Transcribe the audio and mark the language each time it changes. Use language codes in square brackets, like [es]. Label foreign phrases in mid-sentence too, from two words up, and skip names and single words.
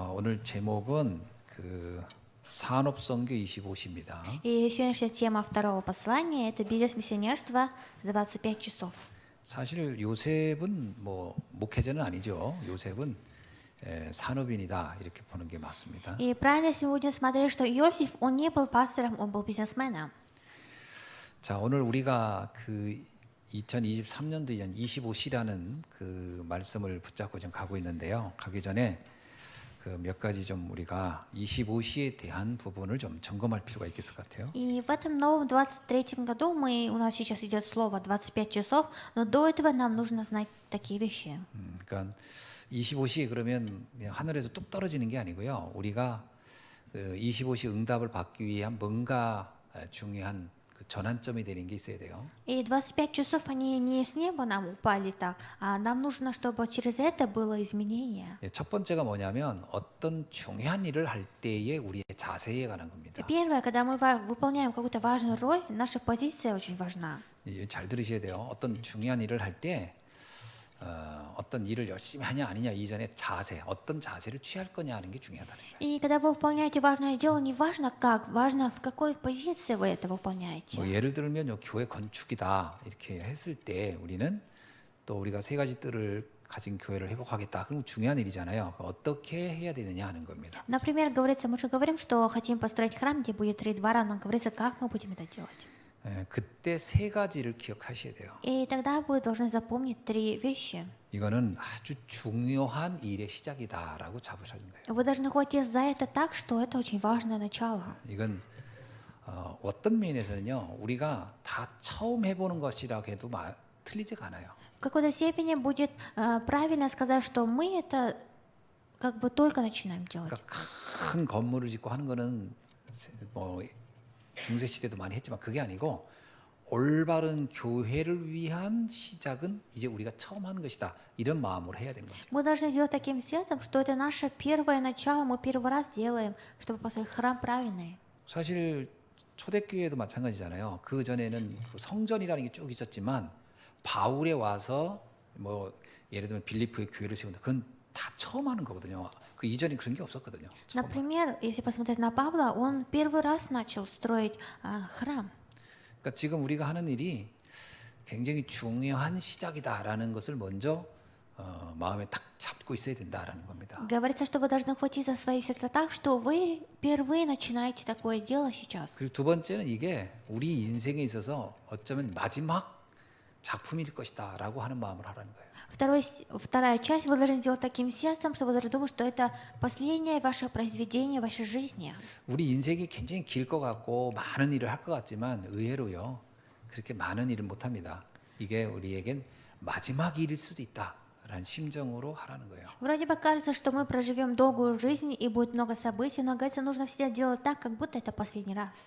[ko] 오늘 제목은 그 산업선교 25시입니다. [ru] И сегодняшняя тема второго послания – это бизнес-миссионерство 25 часов. [ko] 사실 요셉은 뭐 목회자는 아니죠. 요셉은 산업인이다 이렇게 보는 게 맞습니다. [ru] И правильно сегодня смотрели, что Иосиф, он не был пастором, он был бизнесменом. [ko] 자, 오늘 우리가 그 2023년도 25시라는 그 말씀을 붙잡고 지금 가고 있는데요. 가기 전에 그 몇 가지 좀 우리가 25시에 대한 부분을 좀 점검할 필요가 있을 것 같아요. [ru] И в этом новом 23-м году у нас сейчас идет слово 25 часов, но до этого нам нужно знать такие вещи. [ko] 그러니까 25시 그러면 그냥 하늘에서 뚝 떨어지는 게 아니고요. 우리가 그 25시 응답을 받기 위한 뭔가 중요한 그 전환점이 되는 게 있어야 돼요. [ru] И 25 часов, они не с неба нам упали так, а нам нужно, чтобы через это было изменение. [ko] 첫 번째가 뭐냐면 어떤 중요한 일을 할 때의 우리의 자세에 관한 겁니다. [ru] Первое, когда мы выполняем какую-то важную роль, наша позиция очень важна. [ko] 잘 들으셔야 돼요. 어떤 중요한 일을 할 때 어떤 일을 열심히 하냐 아니냐 이전에 자세, 어떤 자세를 취할 거냐 하는 게 중요하다는 거예요. [ru] И когда вы выполняете важное дело, не важно как, важно в какой позиции вы это выполняете. [ko] 뭐 예를 들면 요 교회 건축이다 이렇게 했을 때 우리는 또 우리가 세 가지 뜰을 가진 교회를 회복하겠다. 그럼 중요한 일이잖아요. 어떻게 해야 되느냐 하는 겁니다. [ru] Например, говорится, мы же говорим, что хотим построить храм, где будет 3 двора, но говорится, как мы будем это делать. [ko] 그때 세 가지를 기억하셔야 돼요. [ru] И тогда вы должны запомнить 3 вещи. [ko] 이거는 아주 중요한 일의 시작이다라고 잡으셔야 거예요. [ru] Вы должны хватиться за это так, что это очень важное начало. [ko] 이건 어떤 면에서는요, 우리가 다 처음 해보는 것이라고 해도 틀리지가 않아요. [ru] В какой-то степени будет правильно сказать, что мы это как бы только начинаем делать. [ko] 그러니까 큰 건물을 짓고 하는 거는 뭐 중세 시대도 많이 했지만 그게 아니고 올바른 교회를 위한 시작은 이제 우리가 처음 하는 것이다. 이런 마음으로 해야 되는 거죠. [ru] Мы должны делать таким сердцем, что это наше первое начало, мы первый раз делаем, чтобы построить храм правильный. [ko] 사실 초대교회도 마찬가지잖아요. 그 전에는 그 성전이라는 게 쭉 있었지만 바울에 와서 뭐 예를 들면 빌리프의 교회를 세운다. 그건 다 처음 하는 거거든요. 그 이전에 그런 게 없었거든요. [ru] Например, если посмотреть на Павла, он первый раз начал строить храм. [ko] 그러니까 지금 우리가 하는 일이 굉장히 중요한 시작이다라는 것을 먼저 마음에 딱 잡고 있어야 된다라는 겁니다. [ru] Говорится, что вы должны хватиться за свои сердца так, что вы впервые начинаете такое дело сейчас. [ko] 그리고 두 번째는 이게 우리 인생에 있어서 어쩌면 마지막 작품일 것이다라고 하는 마음을 하라는 거예요. [ru] Вторая часть вы должны делать таким сердцем, что вы должны думать, что это последнее ваше произведение в вашей жизни. [ko] 우리 인생이 굉장히 길 것 같고 많은 일을 할 것 같지만 의외로요 그렇게 많은 일을 못 합니다. 이게 우리에겐 마지막 일일 수도 있다라는 심정으로 하라는 거예요. [ru] Вроде бы кажется, что мы проживем долгую жизнь и будет много событий, но говорится, нужно всегда делать так, как будто это последний раз.